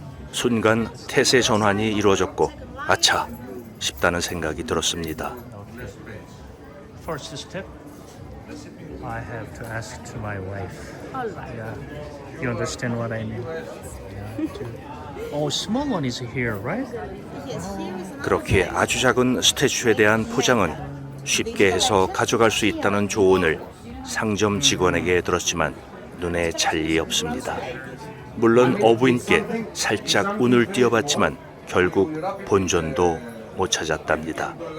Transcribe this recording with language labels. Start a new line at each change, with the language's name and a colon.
Korean: 순간 태세 전환이 이루어졌고 아차 싶다는 생각이 들었습니다.
English: Okay. First step, I have to ask to my wife. Yeah, you understand what I mean? Yeah, oh, small one is here, right?
Korean: 그렇게 아주 작은 스태츄에 대한 포장은 쉽게 해서 가져갈 수 있다는 조언을 상점 직원에게 들었지만 눈에 잘 리 없습니다. 물론 어부인께 살짝 운을 띄워봤지만 결국 본전도 못 찾았답니다.